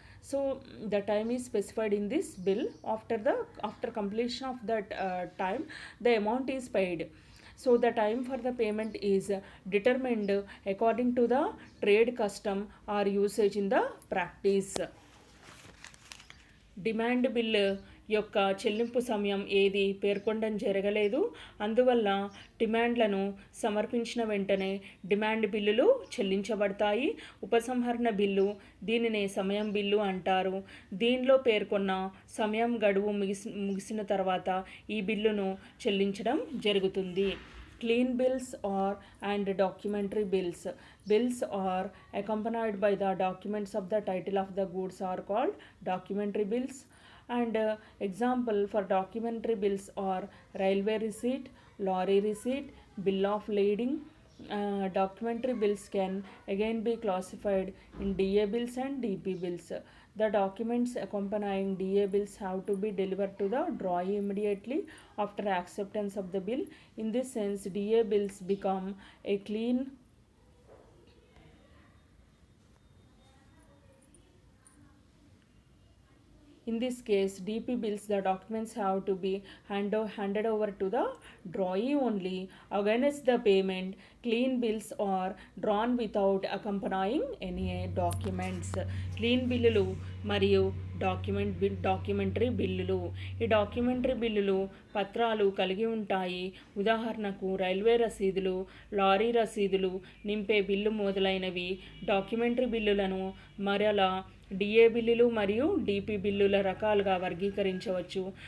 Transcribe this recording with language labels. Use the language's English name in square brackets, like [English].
[English] So the time is specified in this bill. After completion of that time, the amount is paid. So the time for the payment is determined according to the trade custom or usage in the practice. [Telugu] Demand bill యొక్క చెల్లింపు సమయం ఏది పేర్కొనడం జరగలేదు. అందువల్ల డిమాండ్లను సమర్పించిన వెంటనే డిమాండ్ బిల్లులు చెల్లించబడతాయి. ఉపసంహరణ బిల్లు, దీనినే సమయం బిల్లు అంటారు. దీనిలో పేర్కొన్న సమయం గడువు ముగిసిన తర్వాత ఈ బిల్లును చెల్లించడం జరుగుతుంది. [English] Clean bills and documentary bills. Bills are accompanied by the documents of the title of the goods are called documentary bills. And example for documentary bills are railway receipt, lorry receipt, bill of lading. Documentary bills can again be classified in DA bills and DP bills. The documents accompanying DA bills have to be delivered to the drawee immediately after acceptance of the bill. In this sense, DA bills become a clean In this case, DP bills, the documents have to be handed over to the drawee only against the payment. Clean bills are drawn without accompanying any documents. [Telugu] Clean బిల్లులు మరియు documentary బిల్లులు. ఈ documentary బిల్లులు పత్రాలు కలిగి ఉంటాయి. ఉదాహరణకు railway రసీదులు, లారీ రసీదులు, నింపే బిల్లు మొదలైనవి. డాక్యుమెంటరీ బిల్లులను మరలా డిఏ బిల్లులు మరియు డిపి బిల్లుల రకాలుగా వర్గీకరించవచ్చు.